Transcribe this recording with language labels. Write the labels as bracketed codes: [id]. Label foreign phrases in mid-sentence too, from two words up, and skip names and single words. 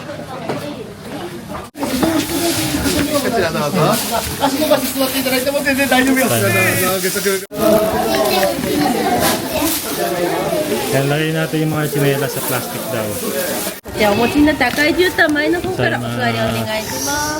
[tl] Kaya lagay natin yung mga tsinelas sa plastic daw. [ja] じゃあお持ちになった赤い絨毯前の方からお座りお願いします。